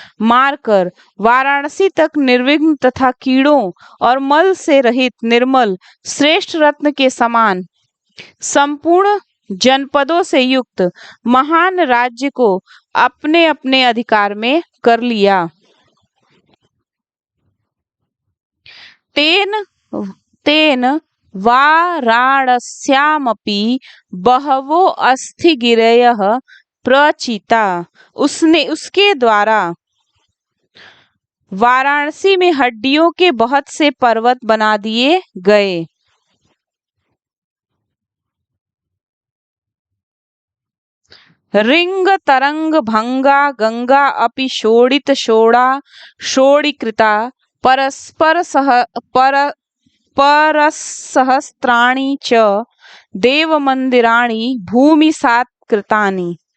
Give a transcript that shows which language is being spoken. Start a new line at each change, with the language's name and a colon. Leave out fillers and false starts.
Hindi: मारकर वाराणसी तक निर्विघ्न तथा कीड़ों और मल से रहित निर्मल श्रेष्ठ रत्न के समान संपूर्ण जनपदों से युक्त महान राज्य को अपने अपने अधिकार में कर लिया।
Sanskrit: तेन वाराणस्यामपि बहवो अस्थिगिरयः प्रचिता।
Hindi: उसके द्वारा वाराणसी में हड्डियों के बहुत से पर्वत बना दिए गए।
Sanskrit: रिंग तरंग भंगा गंगा अपि शोणित शोणा शोणीकृता परसहस्राणि च देवमंदिराणि भूमिसात्कृतानि।